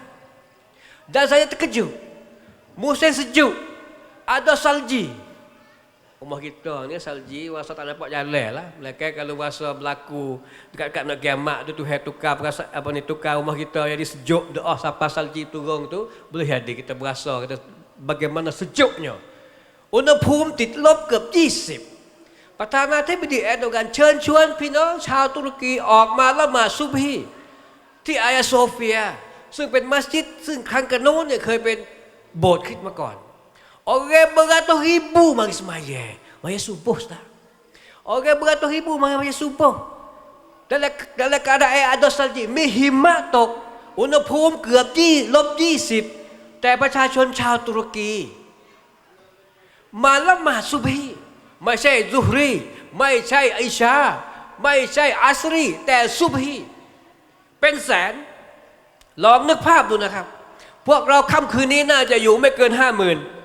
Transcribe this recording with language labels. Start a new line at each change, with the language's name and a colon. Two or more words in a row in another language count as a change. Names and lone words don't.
Malay: Dan saya terkejut. Musim sejuk, ada salji. Rumah kita ni salji, masa tak nampak jalan lah. Melainkan kalau masa berlaku dekat-dekat nak kiamat tu, Tuhan tukar perasa, apa ni, tukar rumah kita jadi sejuk, doa sampai salji turun tu, boleh jadi kita berasa kita bagaimana sejuknya.
Thai: อุณหภูมิติดลบเกือบ20ประธานาธิบดีแอร์โดกันเชิญชวนพี่น้องชาวตุรกีออกมาละหมาดซุบฮีที่อายาโซเฟียซึ่งเป็นมัสยิดซึ่งครั้งกันโน้นเนี่ยเคยเป็นโบสถ์คริสต์มาก่อน
Malay: Orang beratus-ribu mari semaya, mari subuh dah. Orang beratus-ribu mari subuh. Dalam keadaan ada salji,
Thai: มีหิมะตกอุณหภูมิเกือบ-20แต่ประชาชนชาวตุรกีมาละหมาดซุบฮีไม่ใช่ซุฮรีไม่ใช่อิชาไม่ใช่อัสรีแต่ซุบฮีเป็นแสนลองนึกภาพดูนะครับพวกเราค่ำคืนนี้น่าจะอยู่ไม่เกิน 50,000